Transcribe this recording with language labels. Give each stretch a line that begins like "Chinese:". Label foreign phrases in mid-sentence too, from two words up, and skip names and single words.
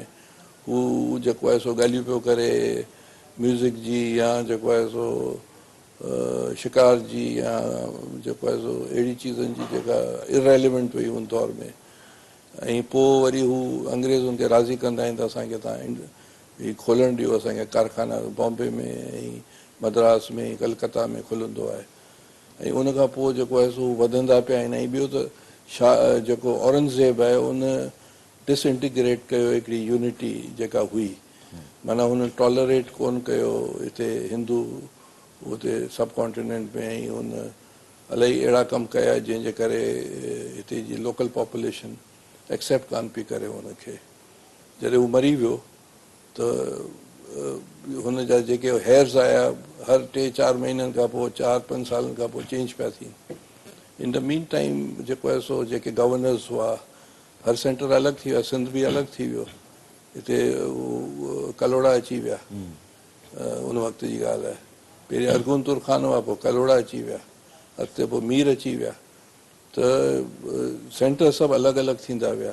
Sindhi: हू जेको आहे सो ॻाल्हियूं पियो करे म्यूज़िक जी, या जेको आहे सो शिकार जी, या जेको आहे सो अहिड़ी चीज़नि जी जेका इरेलीवेंट हुई उन दौर में। ऐं पोइ वरी हू अंग्रेज़ हुनखे राज़ी कंदा आहिनि त असांखे तव्हां हीउ खोलणु ॾियो, असांखे कारखाना बॉम्बे में ऐं मद्रास में कलकत्ता में खुलंदो आहे। ऐं उन खां पोइ जेको आहे सो वधंदा पिया आहिनि। ऐं ॿियो त जेको औरंगज़ेब आहे उन डिसइंटीग्रेट कयो हिकिड़ी यूनिटी जेका हुई, माना हुन टॉलरेट कोन कयो हिते हिंदू हुते सब कॉन्टिनेंट में। ऐं हुन इलाही अहिड़ा कम कया जंहिंजे करे हिते जी
English: local population accept
Sindhi: कान पई करे हुनखे। जॾहिं हू मरी वियो त हुन जा जेके हेयर्स आया, हर 3-4 महीननि खां पोइ, 4-5 सालनि खां पोइ चेंज पिया थी।
English: in the meantime
Sindhi: जेको आहे सो जेके गवर्नर्स हुआ, हर सेंटर अलॻि थी विया, सिंध बि अलॻि थी वियो। हिते कलोड़ा अची विया, उन वक़्त जी ॻाल्हि आहे। पहिरीं अरगुन तुरखान हुआ, पोइ कलोड़ा अची विया, अॻिते पोइ मीर अची विया। त सेंटर सभु अलॻि अलॻि थींदा विया।